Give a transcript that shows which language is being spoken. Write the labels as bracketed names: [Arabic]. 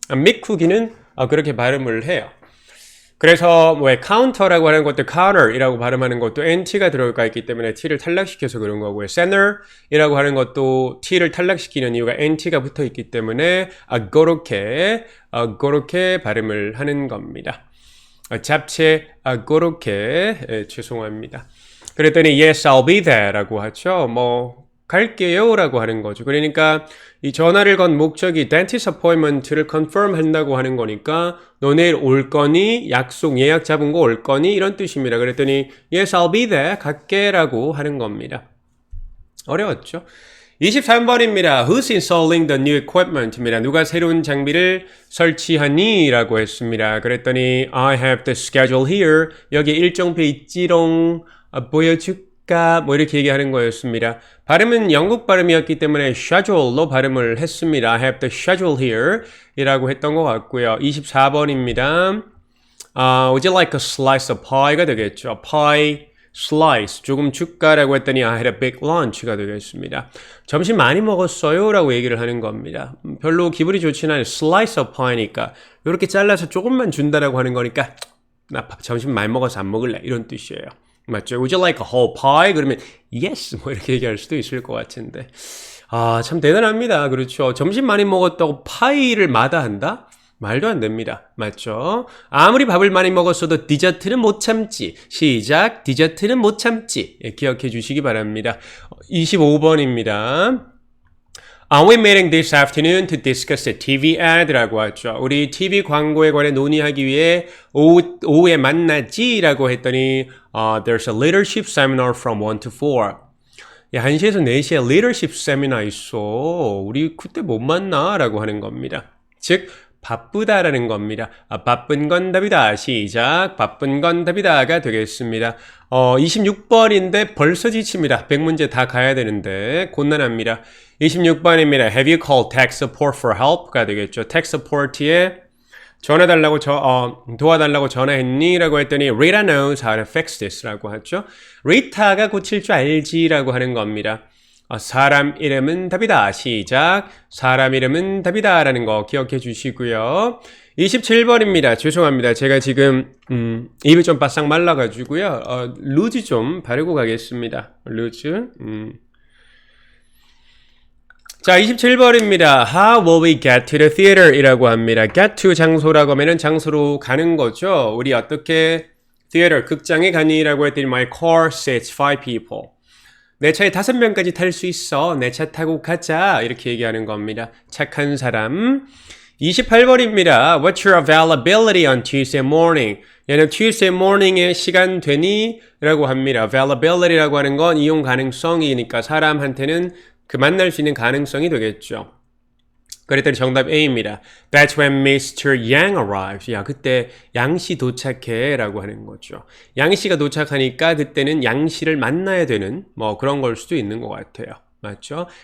[Korean] 미국인은 그렇게 발음을 해요. 그래서 뭐 카운터라고 하는 것도 counter이라고 발음하는 것도 NT가 들어가 있기 때문에 T를 탈락시켜서 그런 거고요. center이라고 하는 것도 T를 탈락시키는 이유가 NT가 붙어 있기 때문에 그렇게 발음을 하는 겁니다. 잡채 그렇게 죄송합니다. 그랬더니 [English] yes, I'll be there [Korean] 라고 하죠. 뭐 갈게요 라고 하는 거죠. 그러니까 이 전화를 건 목적이 dentist appointment를 confirm 한다고 하는 거니까 너 내일 올 거니? 약속 예약 잡은 거 올 거니? 이런 뜻입니다. 그랬더니 [English] yes, I'll be there [Korean] 갈게 라고 하는 겁니다. 어려웠죠? 23번입니다. [English] Who's installing the new equipment입니다. [Korean] 누가 새로운 장비를 설치하니? 라고 했습니다. 그랬더니 [English] I have the schedule here. [Korean] 여기 일정표 있지롱. 보여줄까? 뭐 이렇게 얘기하는 거였습니다. 발음은 영국 발음이었기 때문에 schedule로 발음을 했습니다. [English] I have the schedule here [Korean] 이라고 했던 것 같고요. 24번입니다. [English] Would you like a slice of pie가 되겠죠. pie, slice, [Korean] 조금 줄까라고 했더니 [English] I had a big lunch가 되겠습니다. [Korean] 점심 많이 먹었어요 라고 얘기를 하는 겁니다. 별로 기분이 좋지는 않아요. slice of pie니까 이렇게 잘라서 조금만 준다라고 하는 거니까 나 점심 많이 먹어서 안 먹을래 이런 뜻이에요. 맞죠? [English] Would you like a whole pie? [Korean] 그러면 yes 뭐 이렇게 얘기할 수도 있을 것 같은데 참 대단합니다. 그렇죠? 점심 많이 먹었다고 파이를 마다한다? 말도 안 됩니다. 맞죠? 아무리 밥을 많이 먹었어도 디저트는 못 참지. 시작. 디저트는 못 참지. 기억해 주시기 바랍니다. 25번입니다. [English] Are we meeting this afternoon to discuss the TV ad라고 하죠. [Korean] 우리 TV 광고에 관해 논의하기 위해 오후에 만나지? 라고 했더니 [English] there's a leadership seminar from 1 to 4. [Korean] 1시에서 4시에 leadership seminar 있어. 우리 그때 못 만나? 라고 하는 겁니다. 즉 바쁘다라는 겁니다. 바쁜 건 답이다. 시작. 바쁜 건 답이다가 되겠습니다. 26번인데 벌써 지칩니다. 100문제 다 가야 되는데 곤란합니다. 26번입니다. [English] Have you called tech support for help가 되겠죠. [Korean] tech support에 도와달라고 전화했니? 라고 했더니 [English] Rita knows how to fix this [Korean] 라고 하죠. Rita가 고칠 줄 알지 라고 하는 겁니다. 사람 이름은 답이다. 시작. 사람 이름은 답이다 라는 거 기억해 주시고요. 27번입니다. 죄송합니다. 제가 지금 입이 좀 바싹 말라가지고요. 루즈 좀 바르고 가겠습니다. 루즈. 자, 27번입니다. [English] How will we get to the theater? [Korean] 이라고 합니다. get to 장소라고 하면은 장소로 가는 거죠. 우리 어떻게 theater, 극장에 가니? 라고 했더니 [English] My car sits 5 people. [Korean] 내 차에 5명까지 탈 수 있어. 내 차 타고 가자. 이렇게 얘기하는 겁니다. 착한 사람. 28번입니다. [English] What's your availability on Tuesday morning? [Korean] 얘는 Tuesday morning에 시간 되니? 라고 합니다. availability라고 하는 건 이용 가능성이니까 사람한테는 그 만날 수 있는 가능성이 되겠죠. 그랬더니 정답 A입니다. [English] That's when Mr. Yang arrives. [Korean] 야, 그때 양씨 도착해 라고 하는 거죠. 양씨가 도착하니까 그때는 양씨를 만나야 되는 뭐 그런 걸 수도 있는 것 같아요. 맞죠?